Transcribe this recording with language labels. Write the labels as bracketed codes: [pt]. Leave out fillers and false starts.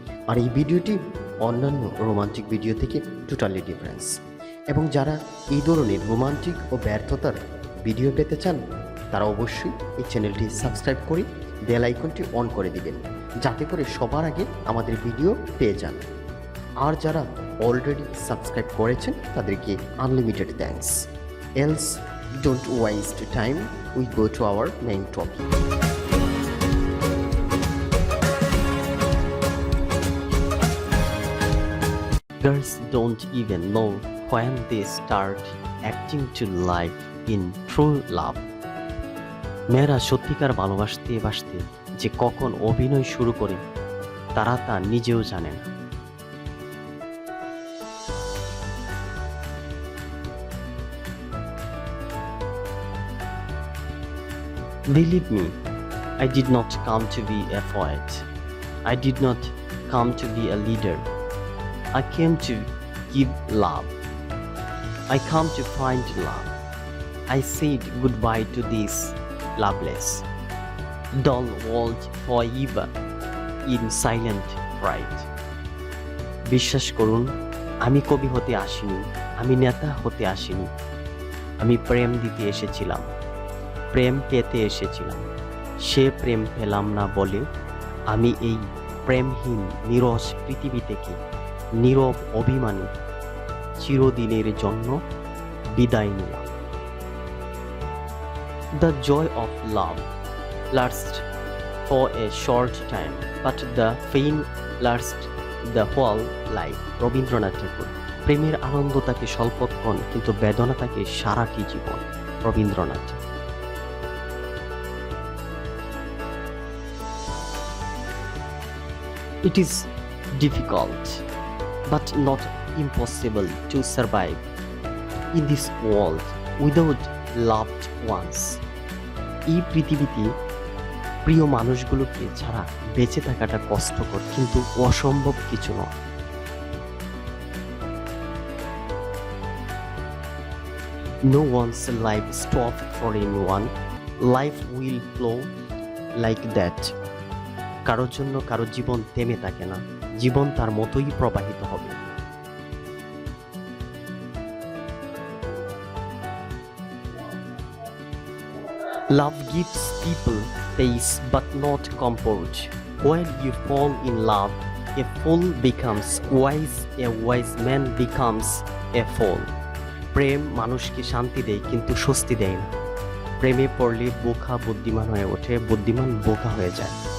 [bn] আর এই ভিডিওটি অন্যান্য রোমান্টিক ভিডিও থেকে টোটালি ডিফারেন্স, এবং যারা এই ধরনের রোমান্টিক ও ব্যর্থতার ভিডিও পেতে চান তারা অবশ্যই এই চ্যানেলটি সাবস্ক্রাইব করে বেল আইকনটি অন করে দিবেন, যাতে করে সবার আগে আমাদের ভিডিও পেয়ে যান। আর যারা অলরেডি সাবস্ক্রাইব করেছেন তাদেরকে unlimited thanks. [en] Else don't waste time, we go to our main topic. Girls don't even know when they start acting to life in true love. [bn] মেয়েরা সত্যিকার ভালোবাসতে বাসতে যে কখন অভিনয় শুরু করে তারা তা নিজেও জানে না। [en] Believe me, I did not come to be a poet. I did not come to be a leader. I came to give love. I come to find love. I said goodbye to this loveless, dull world forever in silent pride. [bn] বিশ্বাস করুন, আমি কবি হতে আসিনি, আমি নেতা হতে আসিনি। আমি প্রেম দিতে এসেছিলাম, প্রেম পেতে এসেছিলাম। সে প্রেম পেলাম না বলে আমি এই প্রেমহীন নীরস পৃথিবী থেকে নীরব অভিমানী চিরদিনের জন্য বিদায় নিলাম। [en] The joy of love lasts for a short time, but the pain lasts the whole life. [bn] Rabindranath ঠাকুর। প্রেমের আনন্দ তাকে স্বল্পক্ষণ, কিন্তু বেদনা তাকে সারাটি জীবন। Rabindranath. [en] It is difficult but not impossible to survive in this world without loved ones. [bn] এই পৃথিবীতে প্রিয় মানুষগুলোকে ছাড়া বেঁচে থাকাটা কষ্টকর, কিন্তু অসম্ভব কিছু নয়। [en] No one's life stops for anyone. Life will flow like that. [bn] কারোর জন্য কারো জীবন থেমে থাকে না, জীবন তার মতোই প্রবাহিত হবে। [en] Love gives people peace but not comfort. When you fall in love, a fool becomes wise, a wise man becomes a fool. [bn] প্রেম মানুষকে শান্তি দেয় কিন্তু স্বস্তি দেয় না। প্রেমে পড়লে বোকা বুদ্ধিমান হয়ে ওঠে, বুদ্ধিমান বোকা হয়ে যায়।